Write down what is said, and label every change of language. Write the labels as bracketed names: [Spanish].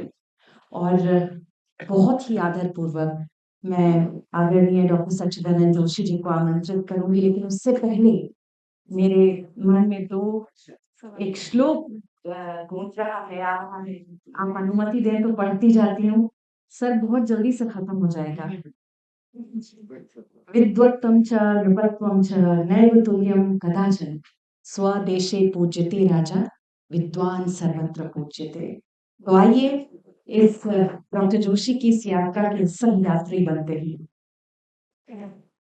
[Hindi] और बहुत ही आदरपूर्वक मैं आदरणीय डॉक्टर सच्चिदानंद जोशी जी को आमंत्रित करूंगी, लेकिन उससे पहले मेरे मन में एक श्लोक गूंज रहा है, आ रहा है। आप अनुमति दें तो पढ़ती जाती हूँ। सर बहुत जल्दी से खत्म हो जाएगा। [Sanskrit] विद्वत्त्वं च नृपत्वं च नैव तुल्यं कदाचन, स्वदेशे पूज्यते राजा, विद्वान सर्वत्र पूज्यते। [Hindi] तो आइए इस डॉक्टर जोशी की इस यात्रा के सह यात्री बनते हैं।